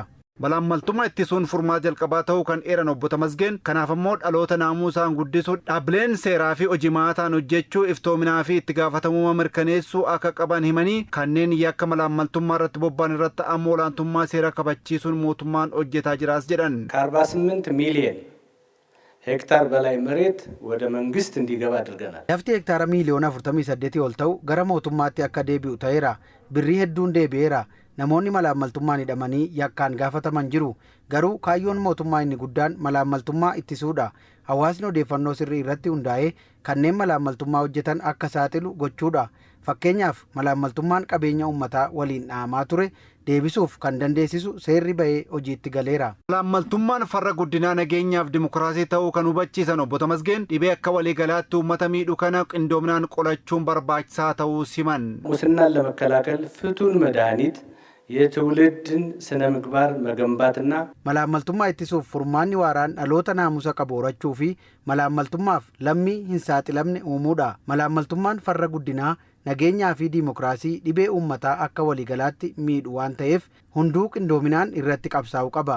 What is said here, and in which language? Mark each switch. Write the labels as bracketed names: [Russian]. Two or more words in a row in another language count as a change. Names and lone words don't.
[Oromo] Malaammaltummaa ittisuun furmaata jalqabaa ta'uu kan eeran obbo Tamasgeen kanaaf immoo dhaloota naamusaan guddisuu dhaabbileen seeraa fi hojimaataan hojjechuu iftoominaa fi itti gaafatamummaa mirkaneessuu akka qaban himanii kanneen yakka malaammaltummaa irratti bobba'an irratti ammoo olaantummaa seera kabachiisuun mootummaan hojjetaa jiraas jedhan. [Amharic] ከ48 ሚሊዮን ሄክታር በላይ መሬት ወደ መንግስት እንዲገባ አድርገናል። [Oromo] Lafti hektaara miiliyoona 48 ol ta'u gara mootummaatti akka deebi'u ta'eera. Birrii hedduun deebi'eera. Namoonni malaammaltummaan hidhamanii yakkaan gaafataman jiru. Garuu kaayyoon mootummaa inni guddaan malaammaltummaa ittisuudha. Hawaasni odeeffannoo sirrii irratti hundaa'ee kanneen malaammaltummaa hojjetan akka saaxilu gochuudha. Fakkeenyaaf malaammaltummaan qabeenya uummataa waliin dhaamaa ture deebisuuf kan dandeessisu seerri bahee hojiitti galeera. Malaammaltummaan farra guddinaa nageenyaaf dimokiraasii ta'uu kan hubachiisan obbo Tamasgeen dhibee akka waliigalaatti uummata miidhu kana qindoominaan qolachuun barbaachisaa ta'uu siman. [Amharic] ሙስናን ለመከላከል ፍቱን መድኃኒት የትውልድን ስነ ምግባር መገንባትና [Oromo] malaammaltummaa ittisuuf furmaanni waaraan dhaloota naamusa qabu horachuu fi malaammaltummaaf lammii hin saaxilamne uumuudha. Malaammaltummaan farra guddinaa nageenyaa fi dimokiraasii dhibee uummataa akka waliigalaatti miidhu waan ta'eef hunduu qindoominaan irratti qabsaa'uu qaba.